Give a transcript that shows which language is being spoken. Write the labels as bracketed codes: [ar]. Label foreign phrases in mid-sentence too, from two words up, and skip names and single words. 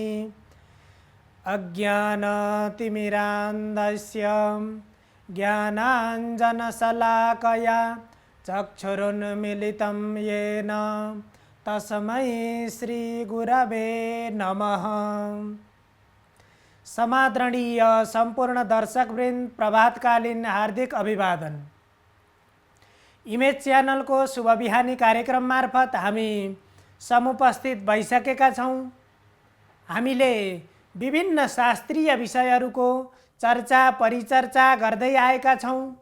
[sa] अज्ञानतिमिरान्धस्य ज्ञानाञ्जनशलाकया चक्षुरुन्मीलितं येन तस्मै श्रीगुरवे नमः। [ne] समादरणीय संपूर्ण दर्शकवृन्द, प्रभातकालीन हार्दिक अभिवादन। इमेज च्यानल को शुभ बिहानी कार्यक्रम मार्फत हामी समुपस्थित भइसकेका छौं। हामीले विभिन्न शास्त्रीय विषयहरूको चर्चा परिचर्चा गर्दै आएका छौं।